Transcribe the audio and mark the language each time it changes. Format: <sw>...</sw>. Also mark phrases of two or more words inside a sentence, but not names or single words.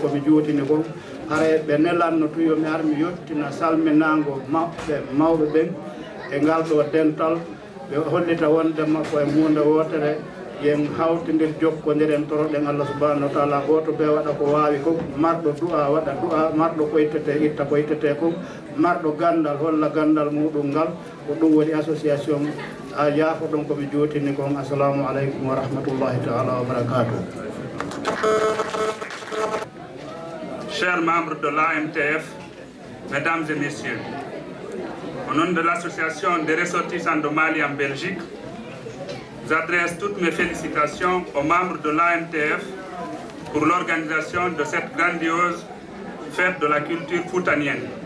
<ff>komi juutini kon ara ɓe nelanno tuyomi ar mi yettina salminago mawɓe ɓen e ngal ɗo dental ɓe hollita wondema ko e hunde wotere yen hawtidir jokkodiren toroɗen Allah</ff> <ar>سبحانه وتعالى</ar> <ff>goto ɓe waɗa ko wawi ko marɗo du'a waɗa du'a marɗo koytete itta koytete ko marɗo gandal holla gandal muɗum ngal ko ɗum woni association a yaafo ɗon komi jootini kon</ff> <ar>السلام عليكم ورحمة الله تعالى وبركاته.</ar> <fr>Chers membres de l'AMTF, mesdames et messieurs, au nom de l'association des ressortissants de Mali en Belgique, j'adresse toutes mes félicitations aux membres de l'AMTF pour l'organisation de cette grandiose fête de la culture foutanienne.</fr>